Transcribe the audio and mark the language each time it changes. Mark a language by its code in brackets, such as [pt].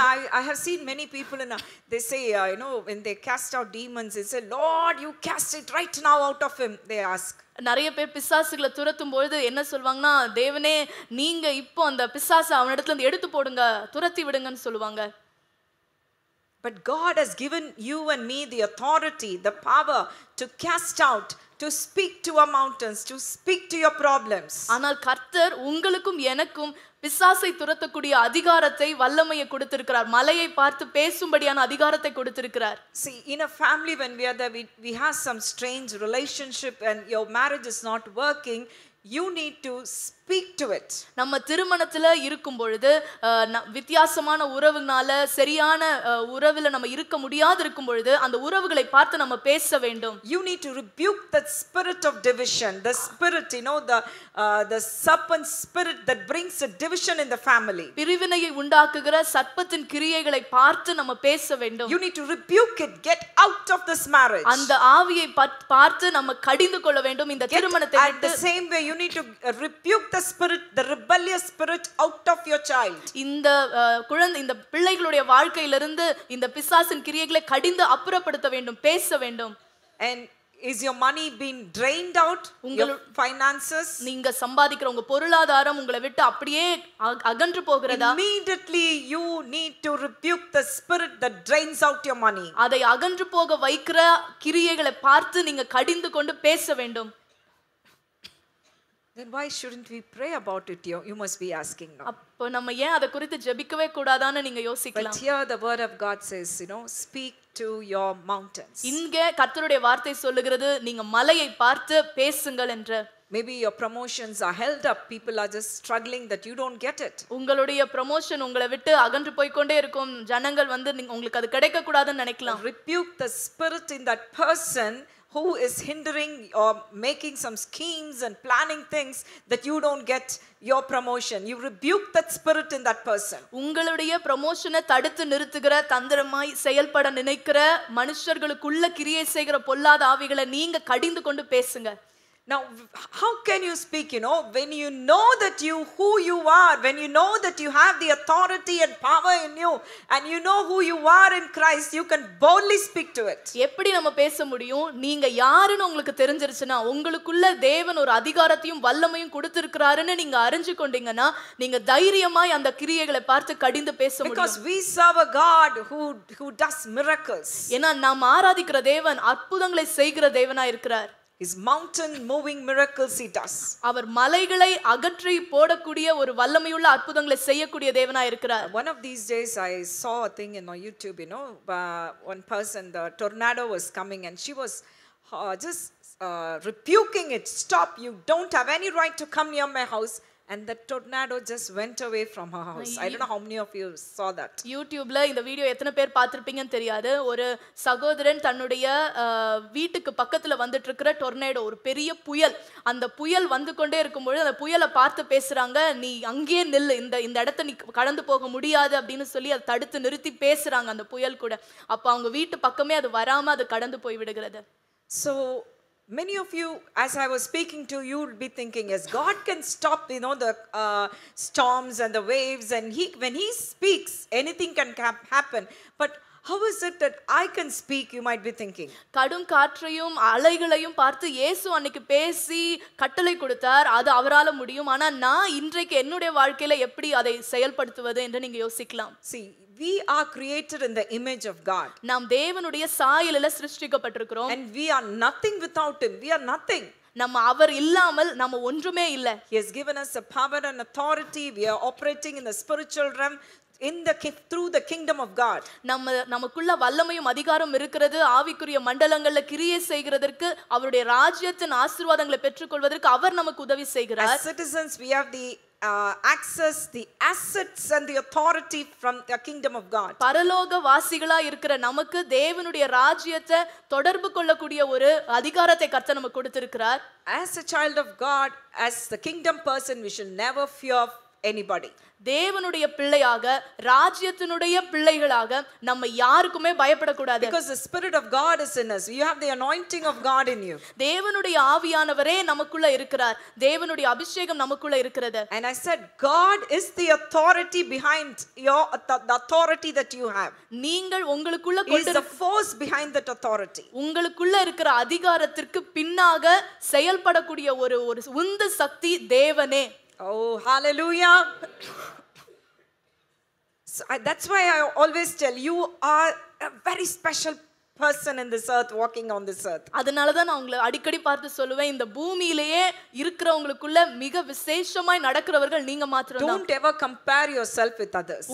[en] I have seen many people they say, when they cast out demons, they say, Lord, you cast it right now out of him, they ask. [ta] நிறைய பேர் பிசாசுகளை துரத்தும் பொழுது என்ன சொல்வாங்கன்னா, தேவனே நீங்க இப்போ அந்த பிசாசை அவனிடத்துல இருந்து எடுத்து போடுங்க, துரத்தி விடுங்கன்னு சொல்லுவாங்க. [en] But God has given you and me the authority, the power to cast out, to speak to our mountains, to speak to your problems. [ta] ஆனால் கர்த்தர் உங்களுக்கும் எனக்கும் பிசாசை துரத்தக்கூடிய அதிகாரத்தை, வல்லமையை கொடுத்திருக்கிறார். மலையை பார்த்து பேசும்படியான அதிகாரத்தை கொடுத்திருக்கிறார். [en] See, in a family, when we are there, we have some strange relationship and your marriage is not working, you need to speak to it. [ta] நம்ம திருமணத்துல இருக்கும் பொழுது வித்தியாசமான உறவுனால சரியான உறவுல நம்ம இருக்க முடியாது இருக்கும் பொழுது அந்த உறவுகளை பார்த்து நம்ம பேச வேண்டும். [en] You need to rebuke that spirit of division, the spirit, the serpent spirit that brings a division in the family. [ta] பிரிவினையை உண்டாக்குகிற சர்ப்பத்தின் கிரியைகளை பார்த்து நம்ம பேச வேண்டும். [en] You need to rebuke it, get out of this marriage. [ta] அந்த ஆவியை பார்த்து நம்ம கடிந்து கொள்ள வேண்டும். இந்த திருமணத்தை [en] At the same way, you need to rebuke the spirit, the rebellious spirit out of your child. [ta] இந்த பிள்ளைகளுடைய வாழ்க்கையிலிருந்து இந்த பிசாசின் கிரியைகளை கடிந்து அப்புறப்படுத்த வேண்டும், பேச வேண்டும். [en] And is your money being drained out? Your finances? [ta] நீங்க சம்பாதிக்கிற உங்க பொருளாதாரம் உங்களை விட்டு அப்படியே அகன்று போகிறதா? [en] Immediately you need to rebuke the spirit that drains out your money. [ta] அதை அகன்று போக வைக்கிற கிரியைகளை பார்த்து நீங்க கடிந்து கொண்டு பேச வேண்டும். [en] Then why shouldn't we pray about it? You must be asking now. [ta] அப்போ நம்ம ஏன் அதை குறித்து ஜெபிக்கவே கூடாதான்னு நீங்க யோசிக்கலாம். [en] But here the word of God says, speak to your mountains. [ta] இங்க கர்த்தருடைய வார்த்தை சொல்லுகிறது, நீங்க மலையை பார்த்து பேசுங்கள் என்று. [en] Maybe your promotions are held up, people are just struggling that you don't get it. [ta] உங்களுடைய ப்ரமோஷன் உங்களை விட்டு அகன்று போய் கொண்டே இருக்கும், ஜனங்கள் வந்து உங்களுக்கு அது கிடைக்க கூடாதுன்னு நினைக்கலாம். [en] Rebuke the spirit in that person who is hindering or making some schemes and planning things that you don't get your promotion. You rebuke that spirit in that person. [ta] உங்களுடைய ப்ரமோஷனை தடுத்து நிறுத்துகிற, தந்திரமாய் செயல்பட நினைக்கிற மனுஷர்களுக்குள்ள கிரியை செய்கிற பொல்லாத ஆவிகளை நீங்க கடிந்து கொண்டு பேசுங்க. [en] Now, how can you speak, when you know that who you are, when you know that you have the authority and power in you, and you know who you are in Christ, you can boldly speak to it. [ta] எப்படி நம்ம பேச முடியும்? நீங்க யாருன்னு உங்களுக்கு தெரிஞ்சிருச்சுன்னா, உங்களுக்குள்ள தேவன் ஒரு அதிகாரத்தையும் வல்லமையும் கொடுத்திருக்கிறாருன்னு நீங்க அறிஞ்சு கொண்டீங்கன்னா, நீங்க தைரியமாய் அந்த கிரியைகளை பார்த்து கடிந்து பேச முடியும். [en] Because we serve a God who does miracles. [ta] ஏன்னா நாம் ஆராதிக்கிற தேவன் அற்புதங்களை செய்கிற தேவனா இருக்கிறார். [en] His mountain moving miracles he does. [ta] அவர் மலைகளை அகற்றி போடக்கூடிய ஒரு வல்லமையுள்ள அற்புதங்களை செய்யக்கூடிய தேவனா இருக்கிறார். [en] One of these days I saw a thing on YouTube, one person, the tornado was coming and she was just rebuking it. Stop, you don't have any right to come near my house. And the tornado just went away from her house. I don't know how many of you saw that. [ta] YouTubeல இந்த video எத்தனை பேர் பார்த்திருப்பீங்கன்னு தெரியாது. ஒரு சகோதரன் தன்னுடைய வீட்டுக்கு பக்கத்துல வந்துட்டு இருக்கிற டொர்னேடோ, ஒரு பெரிய புயல், அந்த புயல் வந்து கொண்டே இருக்கும்போது அந்த புயலை பார்த்து பேசுறாங்க, நீ அங்கேயே நில்லு, இந்த இடத்தை நீ கடந்து போக முடியாது அப்படின்னு சொல்லி அதை தடுத்து நிறுத்தி பேசுறாங்க அந்த புயல் கூட. அப்ப அவங்க வீட்டு பக்கமே அது வராம அது கடந்து போய் விடுகிறது. [en] So many of you, as I was speaking to you, will be thinking, yes, God can stop, the storms and the waves, and when He speaks, anything can happen. But how is it that I can speak? You might be thinking. [ta] கடும் காற்றையும் அலைகளையும் பார்த்து இயேசு அன்னைக்கு பேசி கட்டளை கொடுத்தார், அது அவரால முடியும். ஆனா நான் இன்றைக்கு என்னுடைய வாழ்க்கையில எப்படி அதை செயல்படுத்துவது என்று நீங்க யோசிக்கலாம். [en] See, we are created in the image of God. [ta] நாம் தேவனுடைய சாயலில சிருஷ்டிக்கப்பட்டிருக்கிறோம். [en] And we are nothing without Him. We are nothing. [ta] நம்ம அவர் இல்லாமல் நம்ம ஒன்றுமே இல்லை. [en] He has given us a power and authority. We are operating in the spiritual realm through the kingdom of God. [ta] நமக்குள்ள வல்லமையும் அதிகாரம் இருக்கிறது. ஆவிக்குரிய மண்டலங்கள்ல கிரியை செய்கிறதற்கு, அவருடைய ராஜ்யத்தின் ஆசீர்வாதங்களை பெற்றுக்கொள்வதற்கு அவர் நமக்கு உதவி செய்கிறார். [en] As citizens, we have the access, the assets and the authority from the kingdom of God. [ta] பரலோக வாசிகளா இருக்கிற நமக்கு தேவனுடைய ராஜ்யத்தை தொடர்பு கொள்ளக்கூடிய ஒரு அதிகாரத்தை கர்த்தர் நமக்கு கொடுத்திருக்கிறார். [en] As a child of God, as the kingdom person, we should never fear anybody. [ta] தேவனுடைய பிள்ளையாக ராஜ்யத்தினுடைய பிள்ளைகளாக நம்ம யாருக்குமே பயப்படக்கூடாது. [en] Because the Spirit of God is in us. You have the anointing of God in you. [ta] தேவனுடைய ஆவியானவரே நமக்குள்ள இருக்கிறார். தேவனுடைய அபிஷேகம் நமக்குள்ள இருக்கிறது. [en] And I said, God is the authority behind the authority that you have. [ta] நீங்கள் உங்களுக்குள்ள [en] He is the force behind that authority. [ta] உங்களுக்குள்ள இருக்கிற அதிகாரத்திற்கு பின்னாக செயல்படக்கூடிய ஒரு உந்து சக்தி தேவனே. [en] Oh, hallelujah. So that's why I always tell you are a very special person in this earth, walking on this earth. [ta] அதனால தான் நான் உங்களை அடிக்கடி பார்த்து சொல்லுவேன், இந்த பூமியிலேயே இருக்கிறவங்களுக்குள்ள மிக விசேஷமாய் நடக்கிறவர்கள் நீங்க மாத்திரம்தான். [en] Don't ever compare yourself with others.